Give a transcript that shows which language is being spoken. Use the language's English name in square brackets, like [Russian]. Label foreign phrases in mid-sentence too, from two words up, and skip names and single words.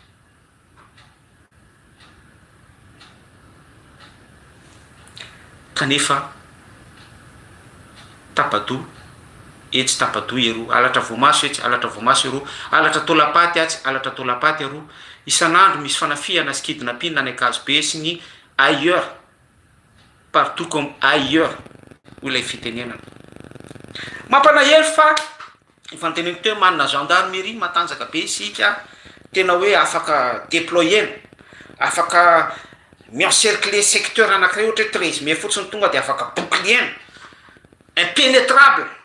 [Malagasy] Kanefa tapadoha etsy tapadoha ero, alatra voamaso etsy alatra voamaso ero, alatra tolapaty atsy alatra tolapaty ero. Isan'andro misy fanafiana sy kidnapping ny Akazobe sy ny ailleurs, [French] partout comme ailleurs [Malagasy] ho ilay fitenenana. Mampanahelo fa ifanteneniko teo manana gendarmerie matanjaka be isika, tena hoe afaka déployer, afaka mi-encercler secteur anankiray ohatra 13 mais fotsiny tonga de afaka [French] bouclier impénétrable.